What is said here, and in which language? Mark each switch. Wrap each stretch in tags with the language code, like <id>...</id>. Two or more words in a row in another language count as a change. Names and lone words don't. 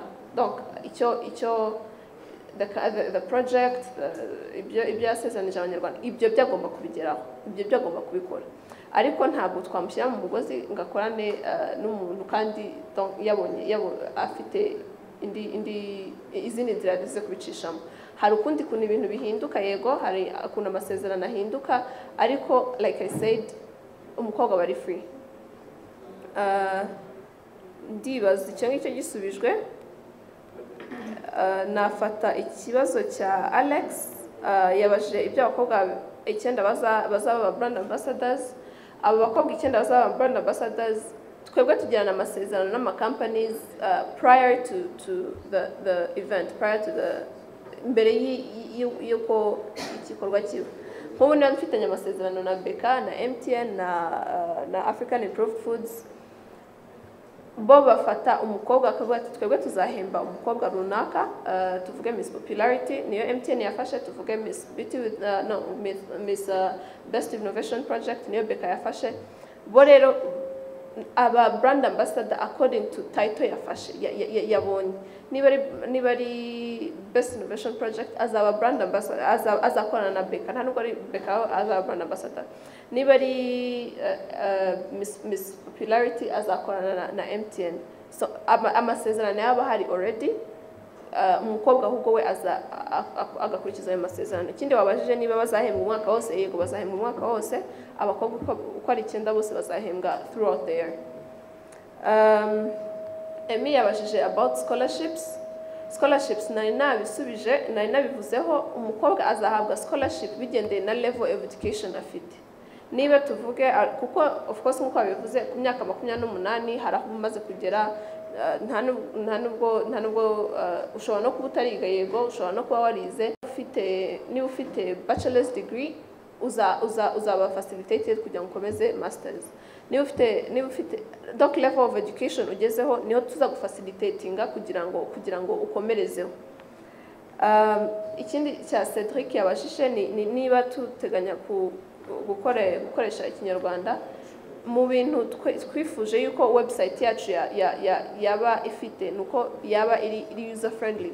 <rw>Donc icyo</rw> <en>the project</en> <rw>ibyo yasezeranyije abanyarwanda ibyo byagomba kubigeraho, ibyo byagomba kubikora, ariko ntabwo twamushyira mu mugozi ngo akorane n'umuntu kandi yabonye afite izindi nzira zo kubicishamo. Hari ukundi kuntu ibintu bihinduka, yego hari ukuntu amasezerano ahinduka, ariko</rw> <en>like I said</en> <rw>umukobwa bari free. Ndibaza icyo ngicyo gisubijwe. Nafata ikibazo cya Alex yabajije ibyo abakobwa 9 bazaba</rw> <en>brand ambassadors.</en> <rw>Abo bakobwa 9 bazaba</rw> <en>brand ambassadors,</en> <rw>twebwe tugirana amasezerano n'ama companies</rw> <en>prior to the event, prior to the</en> <rw>mbere y'uko igikorwa kiba. Nk'ubu niba dufitanye amasezerano na Beka na MTN na African Improved Foods, bo bafata umukobwa akavuga ati twebwe tuzahemba umukobwa runaka, tuvuge Miss Popularity niyo MTN yafashe, tuvuge Miss Beauty with Miss Best Innovation Project niyo Beka yafashe. Bo rero aba</rw> <en>brand ambassador according to title</en> <rw>yafashe yabonye. Niba ari Best Innovation Project azaba</rw> <en>brand ambassador,</en> <rw>azakorana na Beka, nta nubwo ari Beka azaba</rw> <en>brand ambassador.</en> <rw>Niba ari Miss Popularity azakorana na MTN. So amasezerano yaba hari already, umukobwa ahubwo we agakurikiza ayo masezerano. Ikindi wabajije niba bazahembwa umwaka wose, yego bazahembwa umwaka wose. Abakobwa uko ari 9 bose bazahembwa</rw> <en>throughout the year.</en> <rw>Emi yabajije</rw> <en>about scholarships</en> <rw>nari nabivuzeho. Umukobwa azahabwa scholarship bigendeye na</rw> <en>level of education</en> <rw>afite. Niba tuvuge kuko</rw> <en>of course</en> <rw>nkuko babivuze ku myaka 28 hari aho umaze kugera, nta nubwo ushobora no kuba utariga, yego ushobora no kuba warize. Niba ufite</rw> <en>bachelor's degree</en> <rw>uzaba facilitated kugira ngo ukomeze masters. Niba ufite</rw> <en>doc level of education</en> <rw>ugezeho, niho tuza gufacilitatinga kugira ngo ukomerezeho. Ikindi cya Cedric yabashije ni niba tuteganya gukoresha ikinyarwanda mu bintu twifuje yuko website yacu yaba ifite, nuko yaba iri</rw> <en>user friendly.</en>